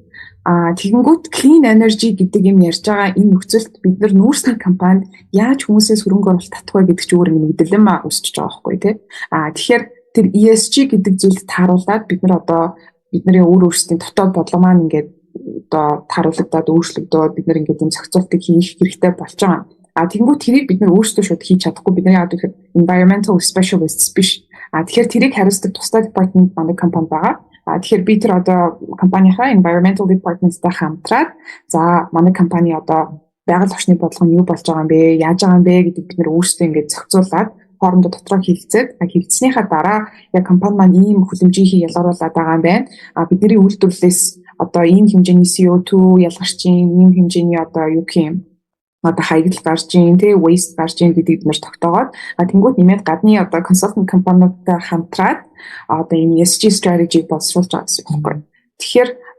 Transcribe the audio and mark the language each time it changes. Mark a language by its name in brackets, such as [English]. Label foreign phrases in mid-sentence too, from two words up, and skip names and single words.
[Mongolian] Тэгэнгүүт [English] clean energy [Mongolian] гэдэг юм ярьж байгаа энэ нөхцөлд бид нар нүүрсний компанид яаж хүмүүсээс хөрөнгө оруулалт татах вэ гэдэг чинь өөр нэг мэдлэм үүсчихэж байгаа байхгүй тий. Тэгэхээр тэр ESG гэдэг зүйлд тааруулаад бид нар одоо бидний өөрсдийн дотоод бодлого маань ингээд одоо тааруулагдаад өөрчлөгдөөд бид нар ингээд юм зохицуултыг хийх хэрэгтэй болж байгаа. Тэгэнгүүт тэрийг бид нар өөрсдөө шууд хийж чадахгүй. Бидний яагаад гэхээр [English] environmental specialists [Mongolian] биш. Тэгэхээр тэрийг хариуцдаг тусдаа department манай компани байгаа. Тэгэхээр би тэр одоо компанийхаа [English] environmental department- [Mongolian] тай хамтраад за манай компани одоо байгаль орчны бодлого нь юу болж байгаа юм бэ, яаж байгаа юм бэ гэдэг бид нэр өөрсдөө ингээд зохицуулаад хоорондоо дотроо хэлцээд хэлцснийхаа дараа яг компани маань ийм хүлэмжийн ялгаруулад байгаа юм байна. Бидний үйлдвэрлэлээс одоо ийм хэмжээний CO2 ялгарч ийн, ийм хэмжээний одоо юу гэх юм одоо хаягдл гарч ийн, тэ waste гарч ийн гэдгийг бид тогтоогоод тэнгуут нэмээд гадны одоо consultant компаниудтай хамтраад одоо энэ [English] ESG strategy [Mongolian] боловсруулж байгаа гэсэн үг байна.